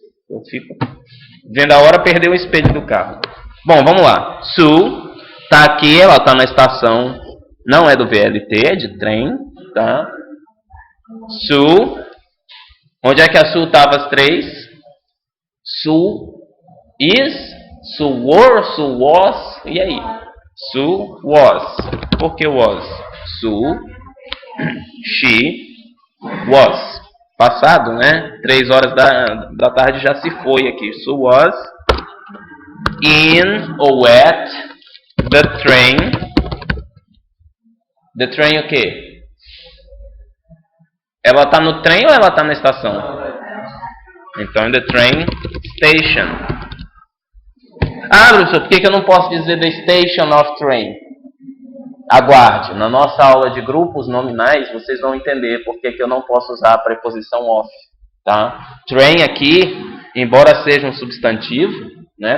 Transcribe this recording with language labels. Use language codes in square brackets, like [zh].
[pt] Eu fico vendo a hora perder o espelho do carro. Bom, vamos lá. Sue tá aqui, ela tá na estação, não é do VLT, é de trem, tá? Sue, onde é que a Sue estava às 3? [en] Sue is, Sue were, Sue was, [pt] e aí? [en] Sue was. [pt] Por que [en] was? Sue, she was. [pt] Passado, né? 3 horas da tarde já se foi aqui. [en] Sue was in [pt] ou [en] at the train. The train [pt] o quê? Ela está no trem ou ela está na estação? Então, [en] in the train station. [pt] Ah, professor, por que eu não posso dizer [en] the station of train? [pt] Aguarde, na nossa aula de grupos nominais, vocês vão entender por que eu não posso usar a preposição of. Tá? Train aqui, embora seja um substantivo, né?